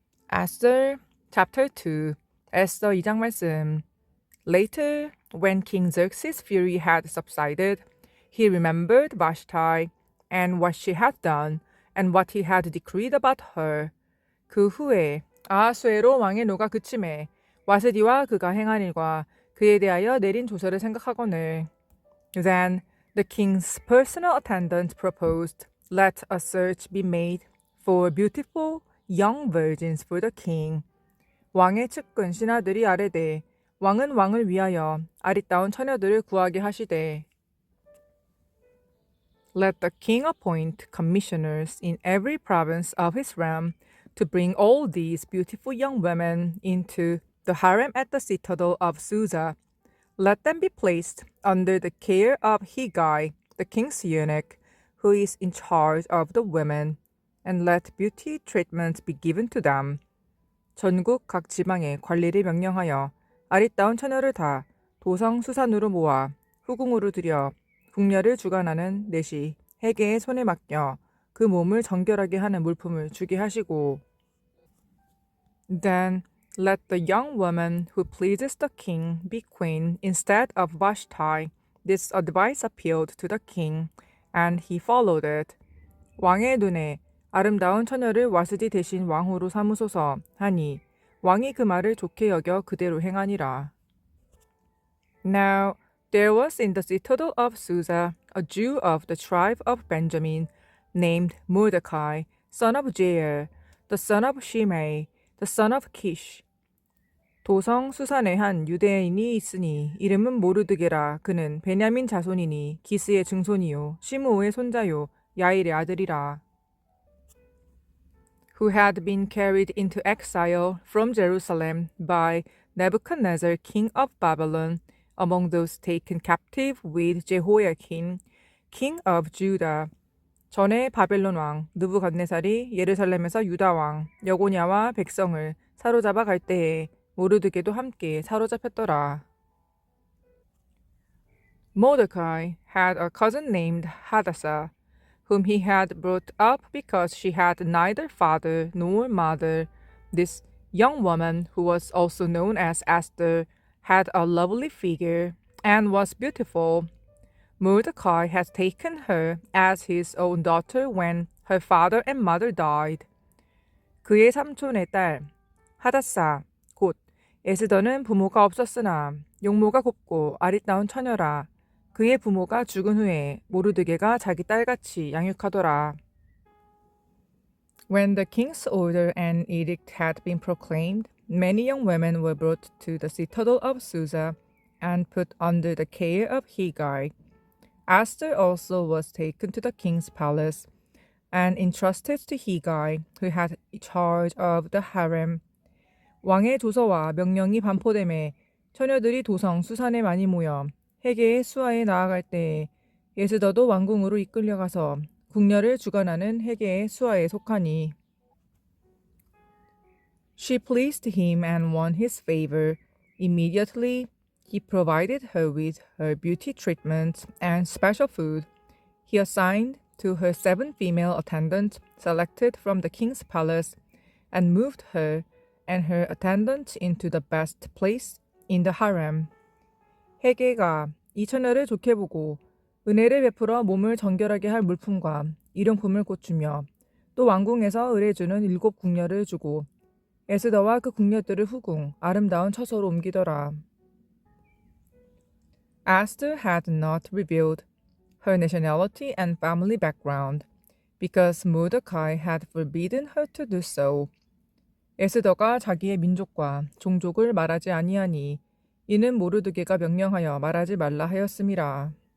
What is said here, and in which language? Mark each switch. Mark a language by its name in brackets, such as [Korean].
[English] Esther chapter 2 [Korean] 에스더 2장 말씀. [English] Later, when King Xerxes' fury had subsided, he remembered Vashti and what she had done and what he had decreed about her. [Korean] 그 후에 아하수에로 왕의 노가 그침에 와스디와 그가 행한 일과 그에 대하여 내린 조서를 생각하거늘. [English] Then the king's personal attendant proposed, let a search be made for beautiful young virgins for the king. [Korean] 왕의 측근 신하들이 아뢰되 왕은 왕을 위하여 아리따운 처녀들을 구하게 하시되 [English] Let the king appoint commissioners in every province of his realm to bring all these beautiful young women into the harem at the citadel of Susa. Let them be placed under the care of Higai, the king's eunuch, who is in charge of the women, and let beauty treatment be given to them. [Korean] 전국 각 지방에 관리를 명령하여 아리따운 처녀를 다 도성 수산으로 모아 후궁으로 들여 궁녀를 주관하는 넷이 해계의 손에 맡겨 그 몸을 정결하게 하는 물품을 주게 하시고 [English] Then let the young woman who pleases the king be queen instead of Vashti. This advice appealed to the king, and he followed it. [Korean] 왕의 눈에 아름다운 처녀를 와스디 대신 왕후로 삼으소서 하니 왕이 그 말을 좋게 여겨 그대로 행하니라. [English] Now there was in the citadel of Susa a Jew of the tribe of Benjamin named Mordecai, son of Jair, the son of Shimei, the son of Kish. [Korean] 도성 수산에 한 유대인이 있으니 이름은 모르드게라. 그는 베냐민 자손이니 기스의 증손이요 시므오의 손자요 야일의 아들이라. [English] Who had been carried into exile from Jerusalem by Nebuchadnezzar, king of Babylon, among those taken captive with Jehoiakim, king of Judah. [Korean] 전에 바벨론 왕 느부갓네살이 예루살렘에서 유다 왕 여고냐와 백성을 사로잡아 갈 때에 모르드게도 함께 사로잡혔더라. [English] Mordecai had a cousin named Hadassah, whom he had brought up because she had neither father nor mother. This young woman, who was also known as Esther, had a lovely figure and was beautiful. Mordecai had taken her as his own daughter when her father and mother died. [Korean] 그의 삼촌의 딸 하다사 곧 에스더는 부모가 없었으나 용모가 곱고 아리따운 처녀라. 그의 부모가 죽은 후에 모르드게가 자기 딸같이 양육하더라. [English] When the king's order and edict had been proclaimed, many young women were brought to the citadel of Susa and put under the care of Higai. Esther also was taken to the king's palace and entrusted to Higai, who had charge of the harem. [Korean] 왕의 조서와 명령이 반포됨에 처녀들이 도성 수산에 많이 모여 해계의 수하에 나아갈 때에 에스더도 왕궁으로 이끌려가서 궁녀를 주관하는 해계의 수하에 속하니 [English] She pleased him and won his favor. Immediately he provided her with her beauty treatment and special food. He assigned to her 7 female attendants selected from the king's palace and moved her and her attendant into the best place in the harem. [Korean] 해계가 이 처녀를 좋게 보고 은혜를 베풀어 몸을 정결하게 할 물품과 일용품을 고추며 또 왕궁에서 의뢰주는 7 궁녀를 주고 에스더와 그 궁녀들을 후궁 아름다운 처소로 옮기더라. [English] Esther had not revealed her nationality and family background because Mordecai had forbidden her to do so. [Korean] 에스더가 자기의 민족과 종족을 말하지 아니하니 이는 모르드게가 명령하여 말하지 말라 하였음이라.